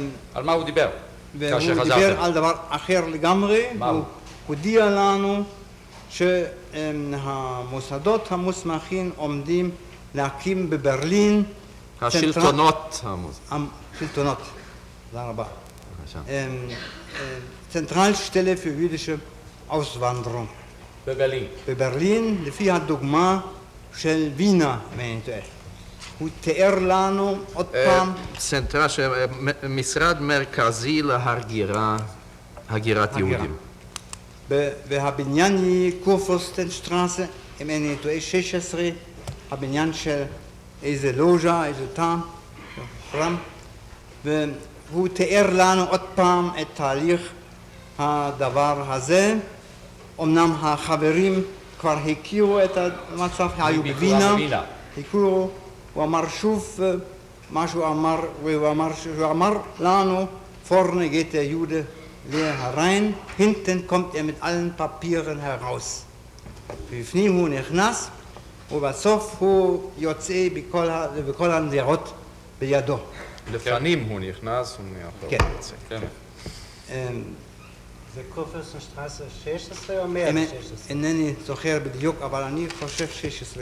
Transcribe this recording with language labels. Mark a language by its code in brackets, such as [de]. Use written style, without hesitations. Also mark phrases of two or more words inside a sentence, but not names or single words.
[he] על מה הוא דיבר? והוא דיבר על דבר אחר לגמרי, הוא הודיע לנו שהמוסדות המוסמכים עומדים להקים בברלין השלטונות השלטונות, תודה רבה. Zentralstelle für jüdische Auswanderung. בברלין, לפי הדוגמה של וינה, הוא תיאר לנו עוד פעם... משרד מרכזי להגירת יהודים. והבניין היא קורפורסטנשטרסה, אם אני טועה 16, הבניין של איזה לוז'ה, איזה תא, חרם, והוא תיאר לנו עוד פעם את תהליך הדבר הזה. אמנם החברים כבר הכירו את המצב, היו בווינה, הכירו, הוא אמר שוב מה שהוא אמר, הוא אמר לנו, [de] vorne geht der Jude leer herein, hinten kommt mit allen Papieren heraus. [he] בפנים הוא נכנס, ובסוף הוא יוצא בכל הנרות בידו. לפנים הוא נכנס ומאחור כן. יוצא. זה קורפורסטנשטרסה 16 או 116? אינני זוכר בדיוק, אבל אני חושב 16.